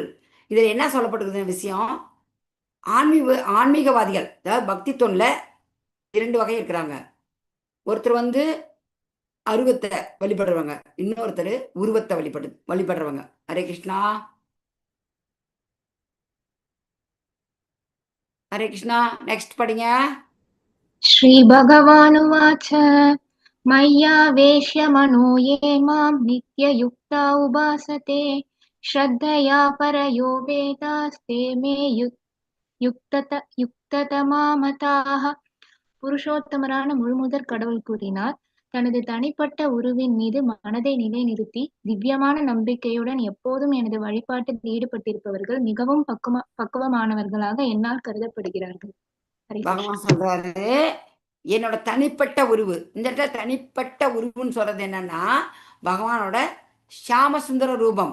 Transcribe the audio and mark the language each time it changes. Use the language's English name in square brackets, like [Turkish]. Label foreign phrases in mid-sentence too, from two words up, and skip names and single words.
[Tamil] இதுல என்ன சொல்லப்பட்டிருக்குது விஷயம்? ஆன்மீகவாதிகள், அதாவது பக்தி தொண்டுல 2 வகை இருக்கிறாங்க. ஒருத்தர் அருவத்தை வழிபடுறவங்க, இன்னொருத்தர் உருவத்தை வழிபடுறவங்க. ஹரே கிருஷ்ணா. ஹரே கிருஷ்ணா. நெக்ஸ்ட் படிங்க. [Sanskrit] श्रीभगवानुवाच मय्यावेश्य मनो ये मां नित्ययुक्ता उपासते श्रद्धया परयोपेतास्ते मे युक्ततमा मताः. [Tamil] புருஷோத்தமரான முழுமுதற் கடவுள் கூறினார், தனது தனிப்பட்ட உருவின் மீது மனதை நிலைநிறுத்தி திவ்யமான நம்பிக்கையுடன் எப்போதும் எனது வழிபாட்டில் ஈடுபட்டிருப்பவர்கள் மிகவும் பக்குவமானவர்களாக என்னால் கருதப்படுகிறார்கள். ஹரே கிருஷ்ணா. பகவான் சொல்றாரு, என்னோட தனிப்பட்ட உருவு. இந்த இடத்துல தனிப்பட்ட உருவுன்னு சொல்றது என்னன்னா, பகவானோட ஷியாம சுந்தர ரூபம்.